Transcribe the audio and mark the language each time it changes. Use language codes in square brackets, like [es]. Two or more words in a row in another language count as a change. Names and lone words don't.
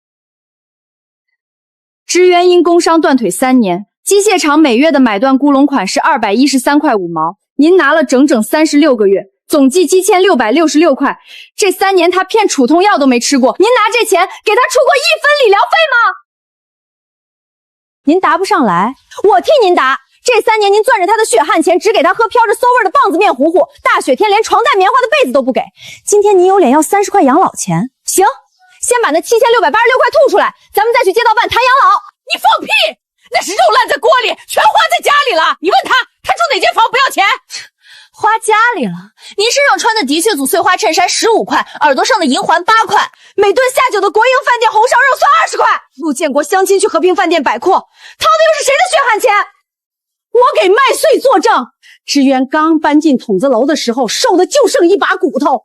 [zh] 支援因工傷斷腿3年，機械廠每月的買斷咕隆款是213塊5毛，您拿了整整36個月。總計7666塊，這3年他片止痛藥都沒吃過，您拿這錢給他出過1分理療費嗎？您答不上來，我替您答。這3年您攥着他的血汗錢，只給他喝飄着馊味的棒子面糊糊，大雪天連床單棉花的被子都不給。今天您有臉要30塊養老錢？行，先把那7686塊吐出來，咱們再去街道辦談養老。你放屁！那是肉爛在鍋裡，全花在家裡了。你問他住哪間房不要錢？花家裡了。您身上穿的的確組碎花襯衫15塊，耳朵上的銀環8塊，每頓下酒的國营飯店紅燒肉算20塊。陆建國相親去和平飯店擺闊，掏的又是誰的血汗錢？我給麥穗作證，志遠剛搬進筒子樓的時候，瘦的就剩一把骨頭。